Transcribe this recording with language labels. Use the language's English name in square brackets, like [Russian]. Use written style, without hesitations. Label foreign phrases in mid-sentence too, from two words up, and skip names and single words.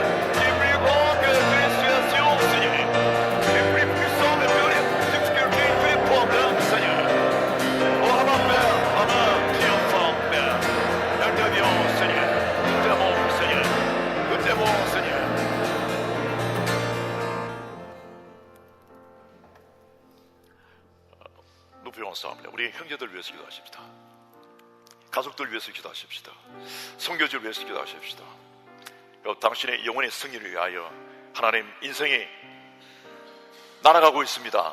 [French] Tu es plus grand que toutes les situations, Seigneur. Tu es plus puissant que tous les difficultés, tous les problèmes, Seigneur. Oh, ma Père, Abba, triomphant, Père. Nous t'aimons, Seigneur. Nous t'aimons, Seigneur. Nous t'aimons, Seigneur. [Korean] 높이 원사합니다. 우리 형제들 위해서 기도하십시다. 가족들 위해서 기도하십시다. 선교지를 위해서 기도하십시다. 당신의 영혼의 승리를 위하여 하나님 인생이 날아가고 있습니다.